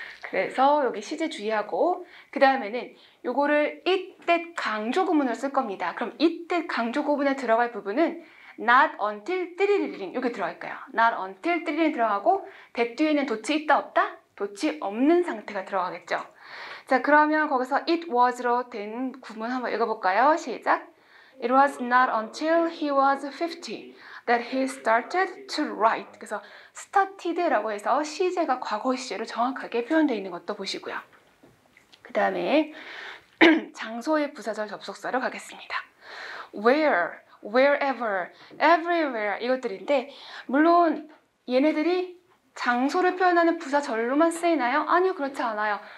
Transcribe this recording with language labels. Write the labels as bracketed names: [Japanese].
[Korean] 그래서 여기 시제 주의하고 그 다음에는 요거를 이때 강조 구문을 쓸 겁니다. 그럼 이때 강조 구문에 들어갈 부분은 not until 띠리리링 여기 들어갈까요? not until 띠리리링 들어가고 that 뒤에는 도치 있다 없다? 도치 없는 상태가 들어가겠죠. 자, 그러면 거기서 it was로 된 구문 한번 읽어볼까요? 시작. [English] It was not until he was 50 that he started to write. [Korean] 그래서 started라고 해서 시제가 과거 시제로 정확하게 표현되어 있는 것도 보시고요. 그 다음에 장소의 부사절 접속사로 가겠습니다. Where, wherever, everywhere 이것들인데 물론 얘네들이 장소를 표현하는 부사절로만 쓰이나요? 아니요, 그렇지 않아요.